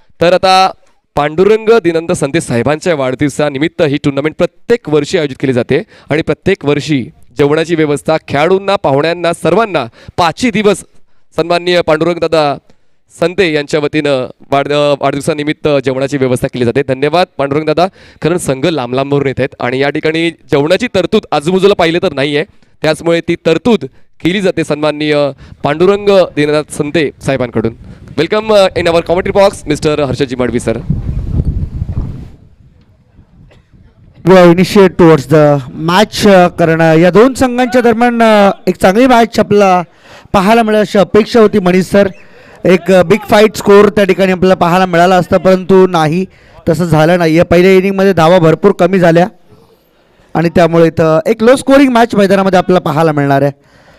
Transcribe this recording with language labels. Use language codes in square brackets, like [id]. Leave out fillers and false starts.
[mr] तर आता पांडुरंग दिनंत संदेश साहेबांच्या वाढदिवसानिमित्त ही टुर्नामेंट प्रत्येक वर्षी आयोजित केली जाते आणि प्रत्येक वर्षी जेवणाची व्यवस्था खेळाडूंना, पाहुण्यांना, सर्वांना 5 दिवस सन्माननीय पांडुरंग दादा संते यांच्या वतीनं वाढदिवसानिमित्त जेवणाची व्यवस्था केली जाते. धन्यवाद पांडुरंग दादा, कारण संघ लांब लांबवरून येत आहेत आणि या ठिकाणी जेवणाची तरतूद आजूबाजूला पाहिलं तर नाही आहे, त्याचमुळे ती तरतूद केली जाते सन्माननीय Pandurang Dinanath संते साहेबांकडून. [en] Welcome in our commentary box mister Harshadji Madvi sir. Initiate towards the match, [mr] कारण या 2 संघांच्या दरम्यान एक चांगली मॅच आपल्याला पाहायला मिळेल अशी अपेक्षा होती. मनीष सर, [en] एक big fight score [mr] त्या ठिकाणी आपल्याला पाहायला मिळाला असता, परंतु नाही, तसं झालं नाही आहे. पहिल्या इनिंगमध्ये धावा भरपूर कमी झाल्या आणि त्यामुळे इथं एक लो स्कोरिंग मॅच मैदानामध्ये आपल्याला पाहायला मिळणार आहे.